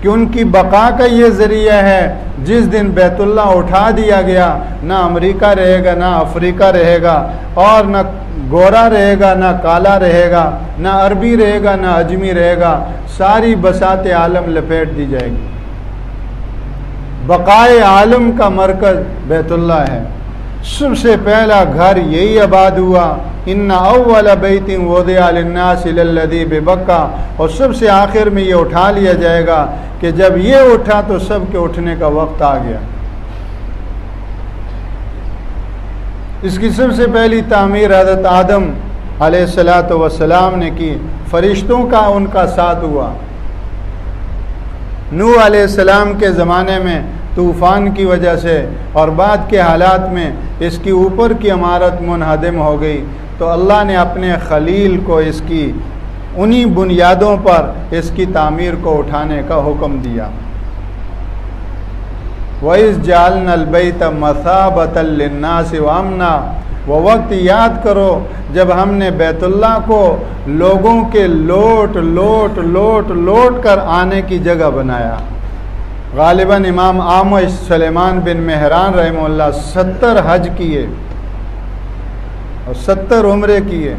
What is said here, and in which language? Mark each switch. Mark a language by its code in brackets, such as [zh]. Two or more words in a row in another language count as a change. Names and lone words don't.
[hi] कि उनकी बका का ये ज़रिया है। जिस दिन बैतुल्ला उठा दिया गया, ना अमेरिका रहेगा, ना अफ्रीका रहेगा, और ना गोरा रहेगा, ना काला रहेगा, ना अरबी रहेगा, ना अजमी रहेगा, सारी बसात आलम लपेट दी जाएगी। बकाए आलम का मरकज़ बैतुल्ला है। सबसे पहला घर यही आबाद हुआ, [ar] إن أول بيت وضع للناس للذي ببكة, [hi] और सबसे आखिर में ये उठा लिया जाएगा कि जब ये उठा तो सब के उठने का वक्त आ गया। इसकी सबसे पहली तामीर हज़रत आदम [ar] عليه الصلاة والسلام [hi] ने की, फरिश्तों का उनका साथ हुआ। नूह अलैहिस्सलाम के ज़माने में तूफ़ान की वजह से और बाद के हालात में इसकी ऊपर की इमारत मुनहदम हो गई, तो अल्लाह ने अपने खलील को इसकी उन्हीं बुनियादों पर इसकी तामीर को उठाने का हुक्म दिया। [ar] وإذ جعلنا البيت مثابة للناس وأمنا, [hi] वो वक्त याद करो जब हमने बैतुल्लाह को लोगों के लोट लोट लोट लोट कर आने की जगह बनाया। गालिबन इमाम आमश सुलेमान बिन मेहरान रहमहुल्लाह 70 हज किए और 70 उम्रे किए।